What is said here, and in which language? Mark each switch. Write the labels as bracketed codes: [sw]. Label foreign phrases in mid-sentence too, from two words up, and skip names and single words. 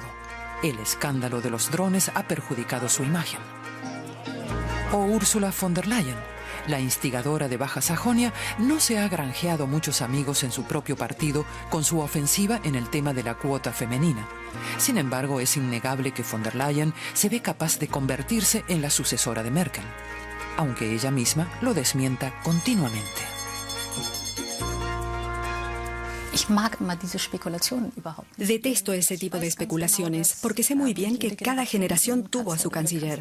[es] El escándalo de los drones ha perjudicado su imagen. O Ursula von der Leyen, la instigadora de Baja Sajonia, no se ha granjeado muchos amigos en su propio partido con su ofensiva en el tema de la cuota femenina. Sin embargo, es innegable que von der Leyen se ve capaz de convertirse en la sucesora de Merkel, aunque ella misma lo desmienta continuamente. Detesto ese tipo de especulaciones porque sé muy bien que cada generación tuvo a su canciller.